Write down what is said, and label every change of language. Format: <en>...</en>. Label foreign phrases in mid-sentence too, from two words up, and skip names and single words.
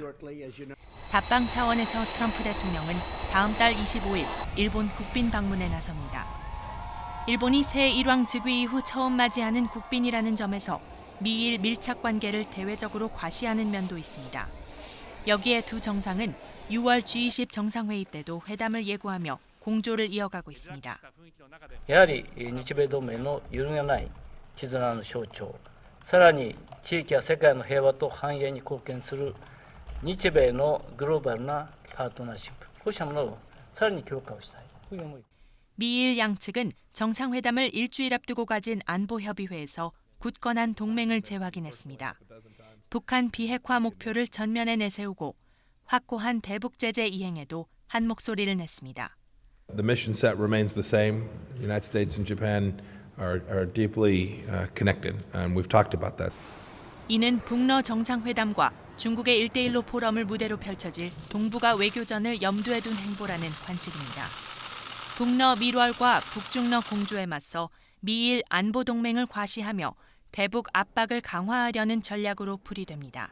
<ko>답방 차원에서 트럼프 대통령은 다음 달 25일 일본 국빈 방문에 나섭니다. 일본이 새 일왕 즉위 이후 처음 맞이하는 국빈이라는 점에서 미일 밀착 관계를 대외적으로 과시하는 면도 있습니다. 여기에 두 정상은 6월 G20 정상회의 때도 회담을 예고하며 공조를 이어가고 있습니다.</ko> <ja>やはり日米同盟の揺るがない絆の象徴、さらに地域や世界の平和と繁栄に貢献する日米のグローバルなパートナーシップ、こうしたものをさらに強化をしたい、こういう思い。</ja> <ko>미일 양측은 정상회담을 일주일 앞두고 가진 안보협의회에서 굳건한 동맹을 재확인했습니다. 북한 비핵화 목표를 전면에 내세우고 확고한 대북 제재 이행에도 한 목소리를 냈습니다.</ko> <en>The mission set remains the same. The United States and Japan are deeply connected, and we've talked about that.</en> <ko>이는 북러 정상회담과 중국의 1대1로 포럼을 무대로 펼쳐질 동북아 외교전을 염두에 둔 행보라는 관측입니다. 북러 밀월과 북중러 공조에 맞서 미일 안보 동맹을 과시하며 대북 압박을 강화하려는 전략으로 풀이됩니다.</ko>